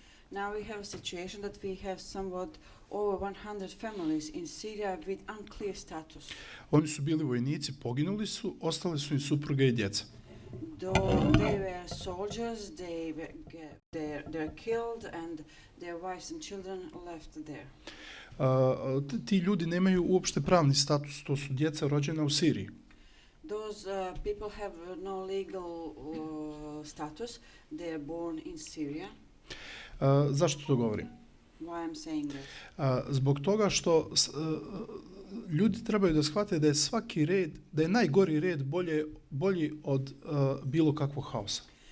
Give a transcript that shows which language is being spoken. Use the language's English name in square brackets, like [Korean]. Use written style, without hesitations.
[English] Now we have a situation that we have somewhat over 100 families in Syria with unclear status. [Bosnian] Oni su bili vojnici, poginuli su, ostale su im supruge i djeca. [English] Though they were soldiers, they're killed and their wives and children left there. [Bosnian] Ti ljudi nemaju uopšte pravni status, to su djeca rođena u Siriji. [English] Those people have no legal status. They are born in Syria. [Bosnian] Zašto to govorim? [English] Why I'm saying this? [Bosnian] Zbog toga što ljudi trebaju da shvate da je svaki red, da je najgori red bolji od bilo kakvog haosa.